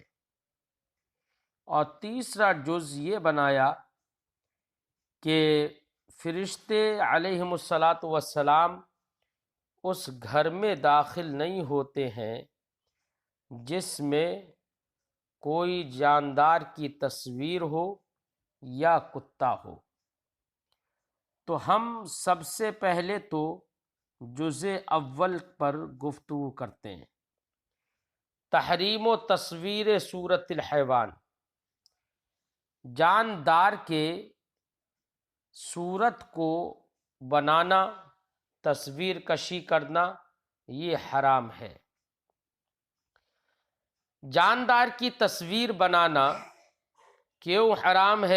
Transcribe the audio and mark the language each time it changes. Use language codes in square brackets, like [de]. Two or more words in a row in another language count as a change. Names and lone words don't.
[ur] اور تیسرا جز یہ بنایا کہ فرشتے [ar] علیہم الصلاۃ والسلام [ur] اس گھر میں داخل نہیں ہوتے ہیں جس میں کوئی جاندار کی تصویر ہو یا کتا ہو۔ تو ہم سب سے پہلے تو جز اول پر گفتگو کرتے ہیں۔ [ar] تحریم و تصویر صورت الحیوان، [ur] جاندار کے صورت کو بنانا، تصویر کشی کرنا یہ حرام ہے۔ جاندار کی تصویر بنانا کیوں حرام ہے؟